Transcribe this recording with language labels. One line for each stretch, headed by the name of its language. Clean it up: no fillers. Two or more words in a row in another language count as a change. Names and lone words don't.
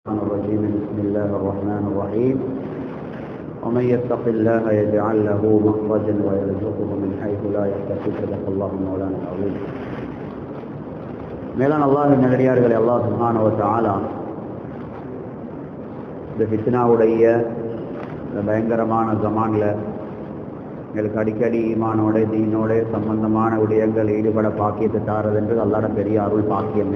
Arabic: الرحمن الرجيم. بسم الله الرحمن الرحيم. ومن يتق الله يجعل له مخرجا ويرزقه من حيث لا يحتسب. صدق الله مولانا العظيم.
Tamil: மேலான அல்லாஹ்வின் நல்லடியார்களே,
Arabic: الله سبحانه و تعالى
Tamil: இந்த ஃபித்னாவுடைய இந்த பயங்கரமான ஜமான்ல எங்களுக்கு அடிக்கடி ஈமானோட தீனோட சம்பந்தமான விடயங்கள் ஈடுபட பாக்கியத்தை தாரதென்று அல்லாஹ்ட பெரிய அருள் பாக்கியம்.